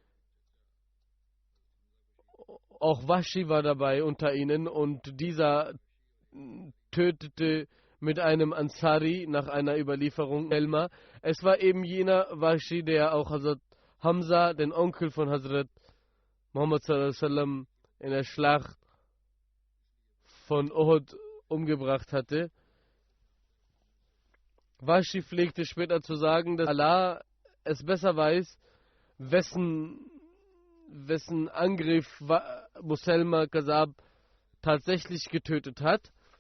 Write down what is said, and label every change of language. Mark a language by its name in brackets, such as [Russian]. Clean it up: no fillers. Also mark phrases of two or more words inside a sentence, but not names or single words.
[German] Auch Washi war dabei unter ihnen und dieser tötete mit einem Ansari nach einer Überlieferung Elma. Es war eben jener Washi, der auch Hazrat Hamza, den Onkel von Hazrat Muhammad [Arabic] صلى الله عليه وسلم, [German] in der Schlacht von Uhud umgebracht hatte. Washi pflegte später zu sagen, dass Allah es besser weiß, wessen wessen Angriff Muselma Kazab tatsächlich getötet hat.